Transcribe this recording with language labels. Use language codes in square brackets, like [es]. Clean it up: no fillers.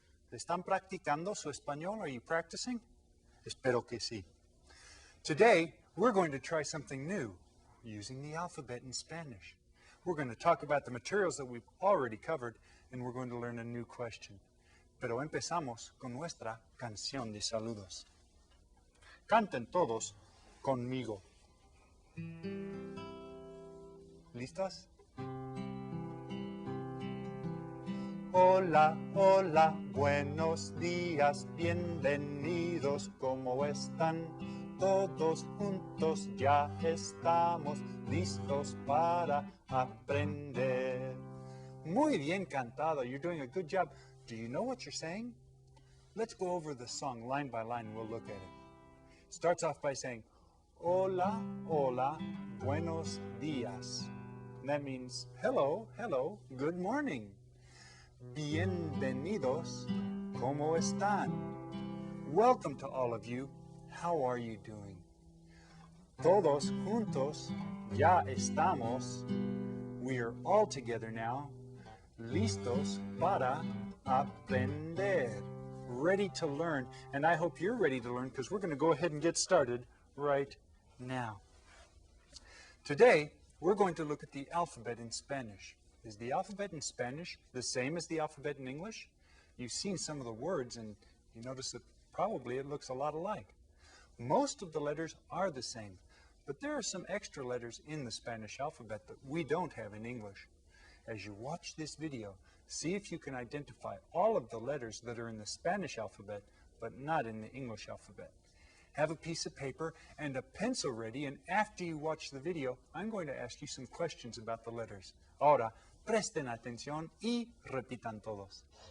[es] ¿Están practicando su español? [en] Are you practicing? [es] Espero que sí. [en] Today, we're going to try something new, using the alphabet in Spanish. We're going to talk about the materials that we've already covered, and we're going to learn a new question. [es] Pero empezamos con nuestra canción de saludos. Canten todos conmigo. ¿Listos? Hola, hola, buenos días, bienvenidos, ¿cómo están? Todos juntos ya estamos listos para aprender. Muy bien cantado, [en] you're doing a good job. Do you know what you're saying? Let's go over the song line by line, we'll look at it. It starts off by saying, [es] hola, hola, buenos días. [en] That means, hello, hello, good morning. [es] Bienvenidos, ¿cómo están? [en] Welcome to all of you. How are you doing? [es] Todos juntos, ya estamos. [en] We are all together now. [es] Listos para aprender. [en] Ready to learn. And I hope you're ready to learn because we're going to go ahead and get started right now. Today, we're going to look at the alphabet in Spanish. Is the alphabet in Spanish the same as the alphabet in English? You've seen some of the words and you notice that probably it looks a lot alike. Most of the letters are the same, but there are some extra letters in the Spanish alphabet that we don't have in English. As you watch this video, see if you can identify all of the letters that are in the Spanish alphabet, but not in the English alphabet. Have a piece of paper and a pencil ready, and after you watch the video, I'm going to ask you some questions about the letters. [es] Ahora, presten atención y repitan todos.